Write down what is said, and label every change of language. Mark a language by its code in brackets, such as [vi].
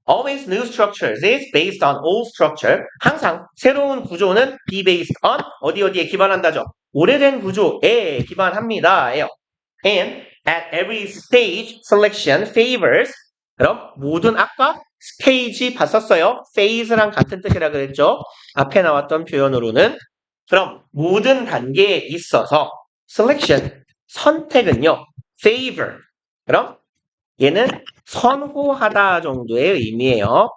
[en] Always new structures is based on old structure. [ko] 항상 새로운 구조는 [en] be based on [ko] 어디에 기반한다죠? 오래된 구조에 기반합니다. 예요. [en] And at every stage selection favors. [ko] 그럼 모든 아까 스테이지 봤었어요? phase랑 같은 뜻이라 그랬죠? 앞에 나왔던 표현으로는 그럼 모든 단계에 있어서 selection 선택은요. favor 그럼 얘는 선호하다 정도의 의미예요.